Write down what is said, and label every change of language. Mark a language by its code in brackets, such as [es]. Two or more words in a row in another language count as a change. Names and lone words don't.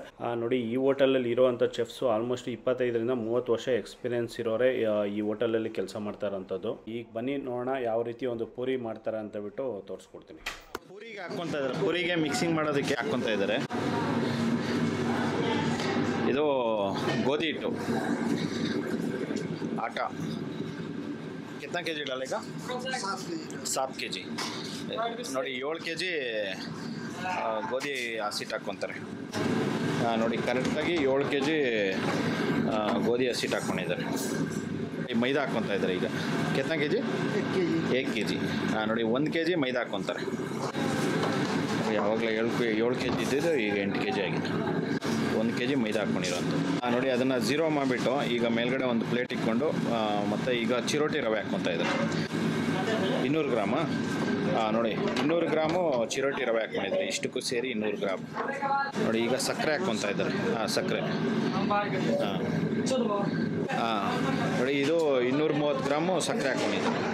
[kn] ನೋಡಿ, ಈ ಹೋಟೆಲಲ್ಲಿ ಇರೋವಂಥ ಚೆಫ್ಸು ಆಲ್ಮೋಸ್ಟ್ 25ರಿಂದ 30 ವರ್ಷ ಎಕ್ಸ್ಪೀರಿಯೆನ್ಸ್ ಇರೋರೆ ಈ ಹೋಟೆಲಲ್ಲಿ ಕೆಲಸ ಮಾಡ್ತಾ ಇರೋಂಥದ್ದು. ಈಗ ಬನ್ನಿ ನೋಡೋಣ ಯಾವ ರೀತಿ ಒಂದು ಪೂರಿ ಮಾಡ್ತಾರೆ ಅಂತ ಬಿಟ್ಟು ತೋರಿಸ್ಕೊಡ್ತೀನಿ. ಪೂರಿಗೆ ಹಾಕ್ಕೊತಾ ಇದ್ದಾರೆ, ಪೂರಿಗೆ ಮಿಕ್ಸಿಂಗ್ ಮಾಡೋದಕ್ಕೆ ಹಾಕ್ಕೊತಾ ಇದ್ದಾರೆ. ಇದು ಗೋಧಿ ಹಿಟ್ಟು ಆಟ. [hi] कितना के जी डालेगा? 7 के जी. [kn] ನೋಡಿ, 7 के जी ಗೋಧಿ ಹಸಿಟ್ಟು ಹಾಕ್ಕೊತಾರೆ. ನೋಡಿ, ಕರೆಕ್ಟಾಗಿ 7 के जी ಗೋಧಿ ಹಸಿಟ್ಟು ಹಾಕ್ಕೊಂಡಿದ್ದಾರೆ. ಈ ಮೈದಾ ಹಾಕ್ಕೊತಾ ಇದ್ದಾರೆ. ಈಗ ಕೆತ್ನ ಕೆ ಜಿ? 1 के जी. ನೋಡಿ, 1 के जी ಮೈದಾ ಹಾಕ್ಕೊತಾರೆ. ಯಾವಾಗಲೇ 7 के जी ಇದ್ದಿದ್ದು ಈಗ 8 के जी ಆಗಿದೆ. 1 के जी ಮೈದಾ ಹಾಕ್ಕೊಂಡಿರೋಂಥದ್ದು. ನೋಡಿ, ಅದನ್ನು ಝೀರೋ ಮಾಡಿಬಿಟ್ಟು ಈಗ ಮೇಲ್ಗಡೆ ಒಂದು ಪ್ಲೇಟ್ ಇಟ್ಕೊಂಡು ಮತ್ತು ಈಗ ಚಿರೋಟಿ ರವೆ ಹಾಕ್ಕೊತಾ ಇದ್ದಾರೆ. 200 ಗ್ರಾಮಾ? ನೋಡಿ, 200 ಗ್ರಾಮು ಚಿರೋಟಿ ರವೆ ಹಾಕ್ಕೊಂಡಿದ್ದಾರೆ. ಇಷ್ಟಕ್ಕೂ ಸೇರಿ 200 ಗ್ರಾಮ್. ನೋಡಿ, ಈಗ ಸಕ್ಕರೆ ಹಾಕ್ಕೊತಾ ಇದ್ದಾರೆ. ಸಕ್ಕರೆ ನೋಡಿ, ಇದು 230 ಗ್ರಾಮು ಸಕ್ಕರೆ ಹಾಕ್ಕೊಂಡಿದ್ದಾರೆ.